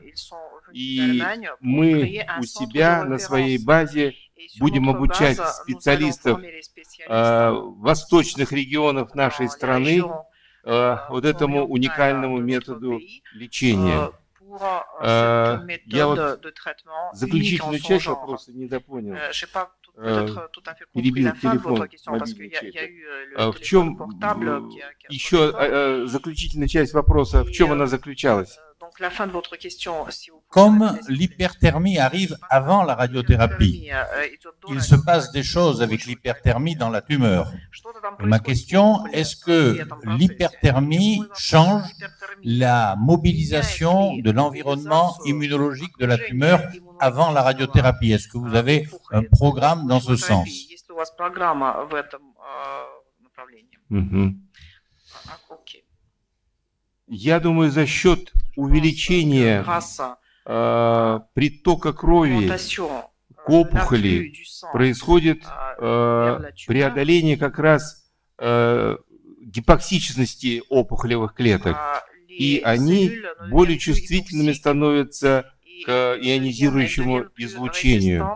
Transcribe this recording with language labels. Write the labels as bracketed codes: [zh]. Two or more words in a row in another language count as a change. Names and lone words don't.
[ru] И мы у себя на своей базе будем обучать специалистов восточных регионов нашей страны вот этому уникальному методу лечения. Я вот заключительную часть вопроса недопонял. Перебил телефон мобильный. В чем еще заключительная часть вопроса, в чем она заключалась? [fr] Comme l'hyperthermie arrive avant la radiothérapie, il se passe des choses avec l'hyperthermie dans la tumeur. Et ma question, est-ce que l'hyperthermie change la mobilisation de l'environnement immunologique de la tumeur avant la radiothérapie? Est-ce que vous avez un programme dans ce sens? [ru] Я думаю, за счет увеличения притока крови к опухоли происходит преодоление как раз гипоксичности опухолевых клеток, и они более чувствительными становятся к ионизирующему излучению.